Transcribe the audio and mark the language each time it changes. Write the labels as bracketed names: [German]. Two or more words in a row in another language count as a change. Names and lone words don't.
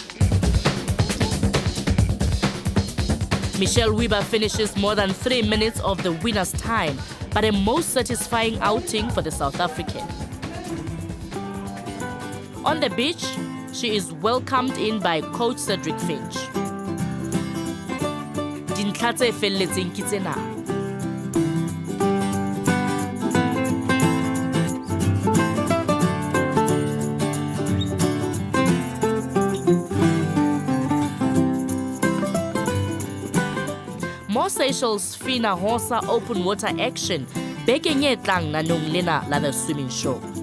[English] Michelle Weber finishes more than 3 minutes of the winner's time, but a most satisfying outing for the South African. On the beach, she is welcomed in by Coach Cedric Finch. [Southern Sotho] Dintlha tse felletseng ke tsena. [English] More Seychelles FINA Hosa open water action [Southern Sotho] bekeng e tlang nanong lena la [English] the swimming show.